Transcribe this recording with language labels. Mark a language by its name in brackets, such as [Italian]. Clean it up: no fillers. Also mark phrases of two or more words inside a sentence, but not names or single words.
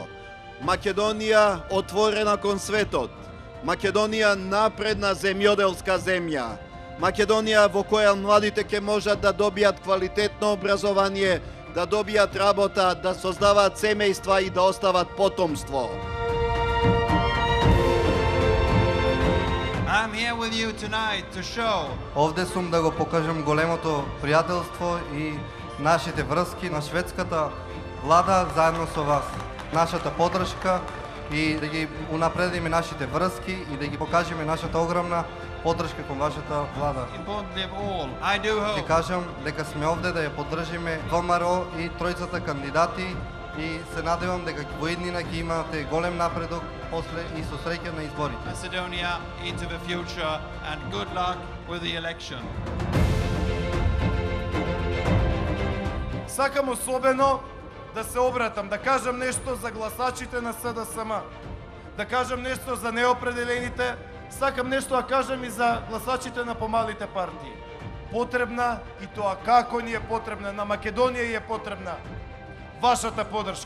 [Macedonian] Македонија отворена кон светот. Македонија напредна земјоделска земја. Македонија во која младите ќе можат да добијат квалитетно образование, да добијат работа, да создаваат семејства и да остават потомство. [English] I'm here with you tonight to show [Macedonian] Овде сум да го покажам големото пријателство и нашите врски на шведската влада заедно со вас. Нашата поддршка и да ги унапредиме нашите врски и да ги покажеме нашата огромна поддршка кон вашата влада. [English] importantly of all. I do [Macedonian] Ќе [English] hope [Macedonian] кажам дека сме овде да ја поддржиме ВМРО и тројцата кандидати и се надевам дека во иднина ќе имате голем напредок после и со среќа на изборите. [English] Macedonia into the future and good luck with the election. [Macedonian] Сакам особено да се обратам, да кажам нешто за гласачите на СДСМ, да кажам нешто за неопределените, сакам нешто да кажам и за гласачите на помалите партии. Потребна, и тоа како ни е потребна, на Македонија и е потребна вашата поддршка.